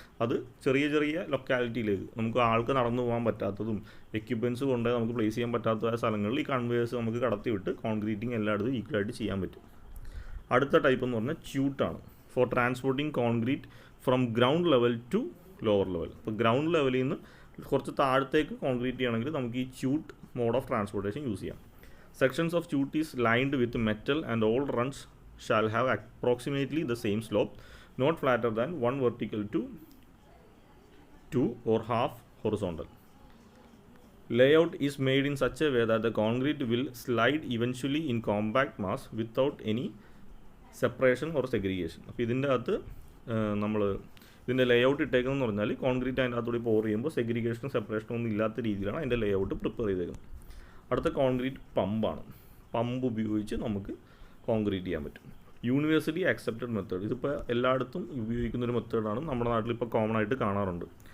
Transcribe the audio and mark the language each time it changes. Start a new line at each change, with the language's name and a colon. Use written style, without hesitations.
Malayalam: അത് ചെറിയ ചെറിയ ലൊക്കാലിറ്റിയിലേക്ക്, നമുക്ക് ആൾക്ക് നടന്നു പോകാൻ പറ്റാത്തതും എക്യുപ്മെൻറ്റ്സ് കൊണ്ട് നമുക്ക് പ്ലേസ് ചെയ്യാൻ പറ്റാത്തതായ സ്ഥലങ്ങളിൽ ഈ കൺവേയേഴ്സ് നമുക്ക് കടത്തി വിട്ട് കോൺക്രീറ്റിങ് എല്ലായിടത്തും ഈക്വലായിട്ട് ചെയ്യാൻ പറ്റും. അടുത്ത ടൈപ്പ് എന്ന് പറഞ്ഞാൽ ച്യൂട്ടാണ്.
English: For transporting concrete from ground level to lower level.
Malayalam: അപ്പോൾ ഗ്രൗണ്ട് ലെവലിൽ നിന്ന് കുറച്ച് താഴത്തേക്ക് കോൺക്രീറ്റ് ചെയ്യണമെങ്കിൽ നമുക്ക് ഈ chute mode of transportation use ചെയ്യാം.
English: Sections of chute is lined with metal and all runs shall have approximately the same slope, not flatter than 1 vertical to 2 or half horizontal. Layout is made in such a way that the concrete will slide eventually in compact mass without any separation or segregation.
Malayalam: അപ്പോൾ ഇതിൻ്റെ അകത്ത് നമ്മൾ ഇതിൻ്റെ layout ഇട്ടേക്കുന്നതെന്ന് പറഞ്ഞാൽ, concrete അതിൻ്റെ അകത്തൂടെ പോർ ചെയ്യുമ്പോൾ സെഗ്രിഗേഷനും സെപ്പറേഷനും ഒന്നും ഇല്ലാത്ത രീതിയിലാണ് അതിൻ്റെ ലേഔട്ട് പ്രിപ്പയർ ചെയ്തേക്കുന്നത്. അടുത്ത കോൺക്രീറ്റ് പമ്പാണ്. പമ്പ് ഉപയോഗിച്ച് നമുക്ക് കോൺക്രീറ്റ് ചെയ്യാൻ പറ്റും.
English: Universally accepted method.
Malayalam: ഇതിപ്പോൾ എല്ലായിടത്തും ഉപയോഗിക്കുന്നൊരു മെത്തേഡാണ്, നമ്മുടെ നാട്ടിൽ ഇപ്പോൾ കോമൺ ആയിട്ട് കാണാറുണ്ട്.